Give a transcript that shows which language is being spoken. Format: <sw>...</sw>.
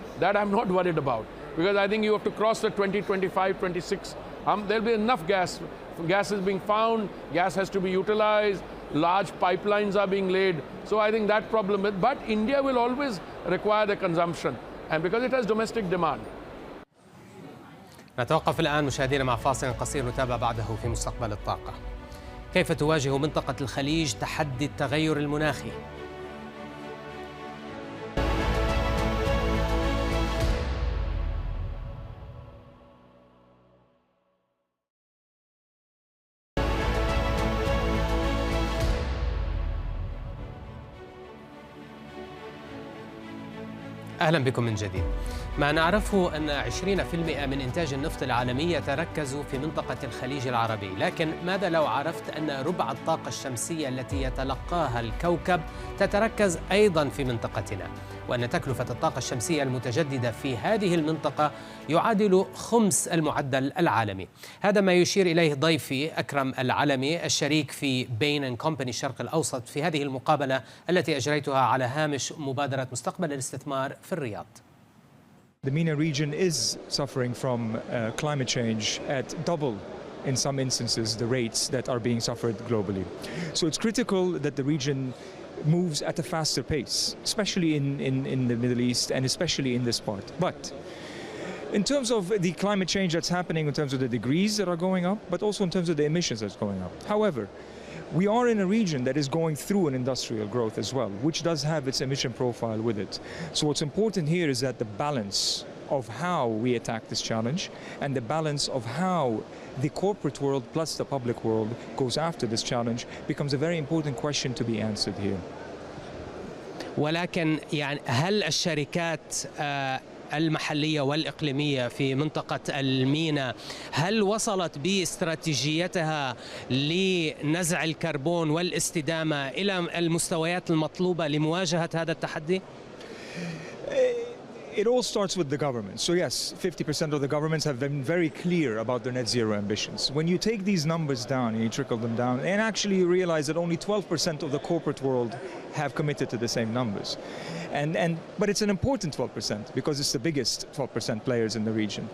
<en>That I'm not worried about. Because I think you have to cross the 2025, 26. There'll be enough gas. Gas is being found. Gas has to be utilized. Large pipelines are being laid. So I think that problem is, but India will always require the consumption, and because it has domestic demand.</en> <ar>نتوقف الآن مشاهدينا مع فاصل قصير نتابع بعده في مستقبل الطاقة. كيف تواجه منطقة الخليج تحدي التغير المناخي؟ أهلا بكم من جديد. ما نعرفه أن 20% من إنتاج النفط العالمي يتركز في منطقة الخليج العربي، لكن ماذا لو عرفت أن ربع الطاقة الشمسية التي يتلقاها الكوكب تتركز أيضا في منطقتنا، وأن تكلفة الطاقة الشمسية المتجددة في هذه المنطقة يعادل 5 المعدل العالمي. هذا ما يشير إليه ضيفي أكرم العلمي الشريك في بين كومباني الشرق الأوسط في هذه المقابلة التي أجريتها على هامش مبادرة مستقبل الاستثمار في الرياض.</ar> <en>The MENA region is suffering from climate change at double, in some instances, the rates that are being suffered globally. So it's critical that the region moves at a faster pace, especially in the Middle East and especially in this part. But in terms of the climate change that's happening, in terms of the degrees that are going up, but also in terms of the emissions that's going up. However, we are in a region that is going through an industrial growth as well, which does have its emission profile with it. So what's important here is that the balance of how we attack this challenge and the balance of how the corporate world plus the public world goes after this challenge becomes a very important question to be answered here.</en> <ar>ولكن يعني هل الشركات المحلية والإقليمية في منطقة الميناء هل وصلت باستراتيجيتها لنزع الكربون والاستدامة إلى المستويات المطلوبة لمواجهة هذا التحدي؟</ar> <en>It all starts with the government. So yes, 50% of the governments have been very clear about their net zero ambitions. When you take these numbers down and you trickle them down, and actually you realize that only 12% of the corporate world have committed to the same numbers. But it's an important 12% because it's the biggest 12% players in the region.</en>